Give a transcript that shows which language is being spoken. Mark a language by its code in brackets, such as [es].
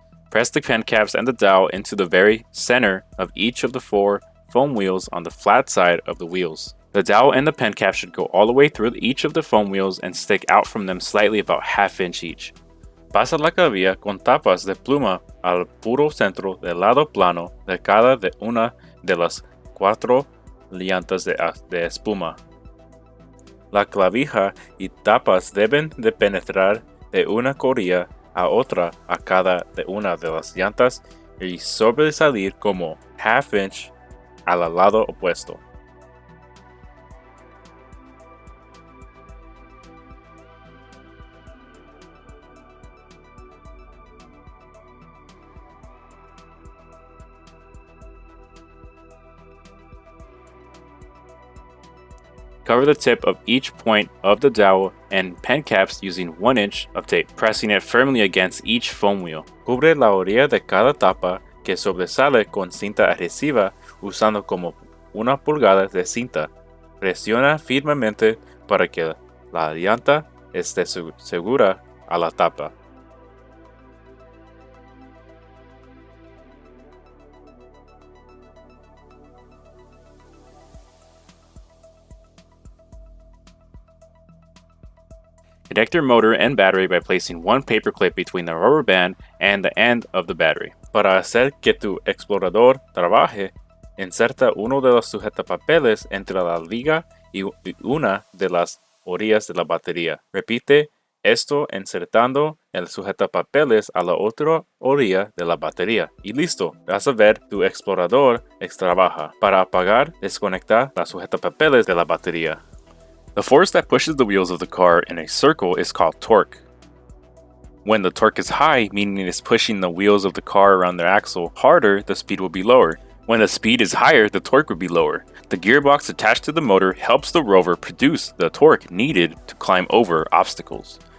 [en] Press the pen caps and the dowel into the very center of each of the 4 foam wheels on the flat side of the wheels. The dowel and the pen cap should go all the way through each of the foam wheels and stick out from them slightly about ½ inch each. [es] Pasa la clavija con tapas de pluma al puro centro del lado plano de cada una de las 4 llantas de espuma. La clavija y tapas deben de penetrar de una corilla a otra a cada una de las llantas y sobresalir como ½ inch al lado opuesto. [en] Cover the tip of each point of the dowel and pen caps using 1 inch of tape, pressing it firmly against each foam wheel. [es] Cubre la orilla de cada tapa que sobresale con cinta adhesiva usando como 1 pulgada de cinta. Presiona firmemente para que la llanta esté segura a la tapa. Connect your motor and battery by placing 1 paper clip between the rubber band and the end of the battery. Para hacer que tu explorador trabaje, inserta uno de los sujetapapeles entre la liga y una de las orillas de la batería. Repite esto insertando el sujetapapeles a la otra orilla de la batería. Y listo, vas a ver tu explorador trabaja. Para apagar, desconecta los sujetapapeles de la batería. [en] The force that pushes the wheels of the car in a circle is called torque. When the torque is high, meaning it is pushing the wheels of the car around their axle harder, the speed will be lower. When the speed is higher, the torque will be lower. The gearbox attached to the motor helps the rover produce the torque needed to climb over obstacles.